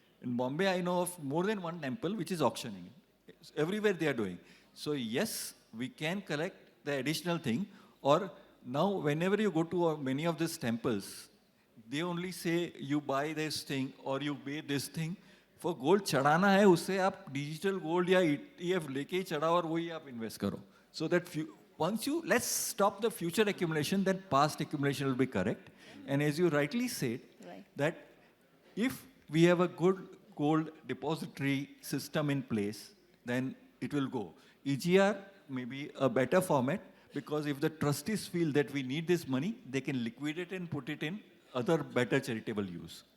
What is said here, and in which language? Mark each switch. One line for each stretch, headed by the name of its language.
English: In Bombay, I know of more than one temple which is auctioning. Everywhere they are doing. So yes, we can collect the additional thing, or now whenever you go to many of these temples, they only say you buy this thing or you pay this thing. For gold
Hindi: चढ़ाना है उससे आप digital gold या ETF लेके ही चढ़ाओ और वही आप invest करो.
English: So that let's stop the future accumulation, then past accumulation will be correct. And as you rightly said, that if we have a good gold depository system in place, then it will go. EGR may be a better format because if the trustees feel that we need this money, they can liquidate and put it in other better charitable use.